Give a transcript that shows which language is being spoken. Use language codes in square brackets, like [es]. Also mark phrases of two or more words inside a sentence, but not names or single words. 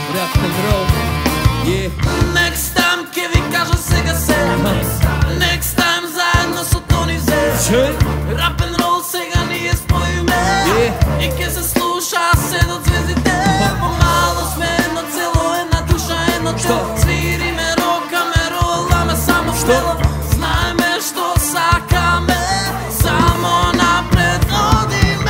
[en] rock'n'roll. Yeah. Next time [mk] ке ви кажа сега се. [en] Next time [mk] заедно со Тони Зе. Рап'н'рол сега ние споиме. И ке се слуша се до звездите. Помало сме едно цело, една душа, едно тело. Свириме, рокаме, роламе само в тело. Знаеме што сакаме, само напред одиме.